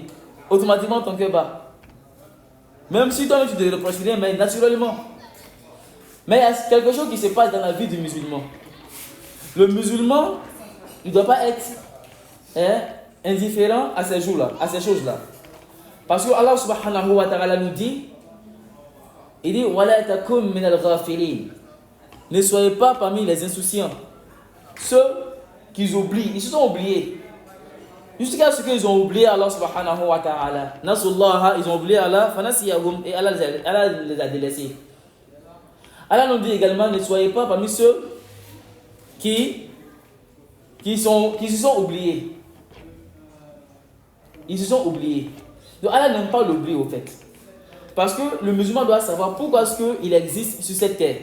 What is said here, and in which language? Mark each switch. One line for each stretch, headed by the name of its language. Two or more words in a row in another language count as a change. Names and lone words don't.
French: Automatiquement ton cœur bat. Même si toi tu te reproches rien, mais naturellement. Mais il y a quelque chose qui se passe dans la vie du musulman. Le musulman, il ne doit pas être indifférent à ces jours-là, à ces choses-là. Parce que Allah
Arabic: سبحانه وتعالى
French: nous dit, il dit
Arabic: ولا تكن من الغافلين.
French: Ne soyez pas parmi les insouciants. Ceux qui oublient, ils se sont oubliés. Jusqu'à ce qu'ils ont oublié Allah
Arabic: سبحانه وتعالى. Nasullaha,
French: ils ont oublié Allah, fanasiyahum, et Allah les a délaissés. Allah nous dit également, ne soyez pas parmi ceux qui se sont oubliés. Ils se sont oubliés. Donc Allah n'aime pas l'oubli au fait. Parce que le musulman doit savoir pourquoi est-ce qu'il existe sur cette terre.